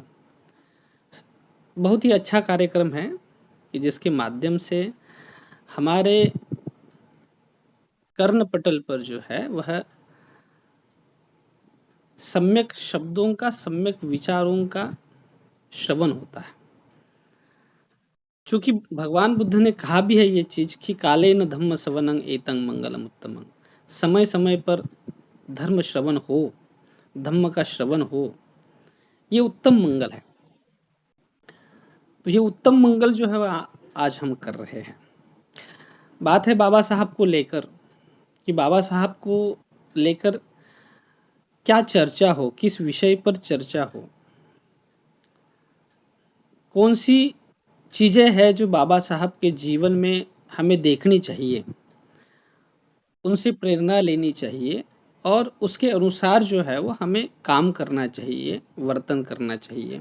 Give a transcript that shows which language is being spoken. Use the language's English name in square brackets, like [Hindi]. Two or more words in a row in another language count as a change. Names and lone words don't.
[Hindi] बहुत ही अच्छा कार्यक्रम है कि जिसके माध्यम से हमारे कर्ण पटल पर जो है वह सम्यक शब्दों का, सम्यक विचारों का श्रवण होता है। क्योंकि भगवान बुद्ध ने कहा भी है ये चीज कि [Pali] काले न धम्म सवनं एतं मंगलम उत्तमं, [Hindi] समय समय पर धर्म श्रवण हो, धम्म का श्रवण हो, ये उत्तम मंगल है। तो ये उत्तम मंगल जो है आज हम कर रहे हैं। बात है बाबा साहब को लेकर कि बाबा साहब को लेकर क्या चर्चा हो, किस विषय पर चर्चा हो, कौन सी चीजें हैं जो बाबा साहब के जीवन में हमें देखनी चाहिए, उनसे प्रेरणा लेनी चाहिए, और उसके अनुसार जो है वो हमें काम करना चाहिए, वर्तन करना चाहिए।